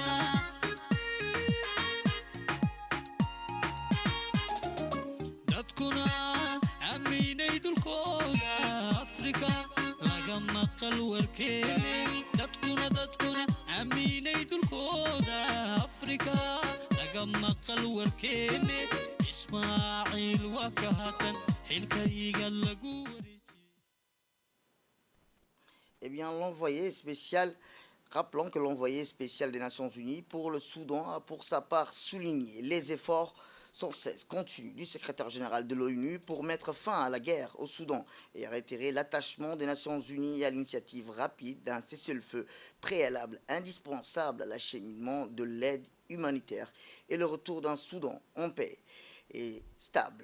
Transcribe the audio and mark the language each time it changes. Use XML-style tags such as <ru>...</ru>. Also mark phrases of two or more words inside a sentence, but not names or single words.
<so>dadkuna aaminay dhulkooda afrika laga maqal warkeene dadkuna aaminay dhulkooda afrika laga maqal warkeene ismaaciil waa ka hakan xilkayga lagu wareejiyey.</so> <fr>Eh bien, l'envoyé spécial, rappelons que l'envoyé spécial des Nations Unies pour le Soudan a pour sa part souligné les efforts sans cesse continus du secrétaire général de l'ONU pour mettre fin à la guerre au Soudan et réitérer l'attachement des Nations Unies à l'initiative rapide d'un cessez-le-feu préalable indispensable à l'acheminement de l'aide humanitaire et le retour d'un Soudan en paix et stable.</fr>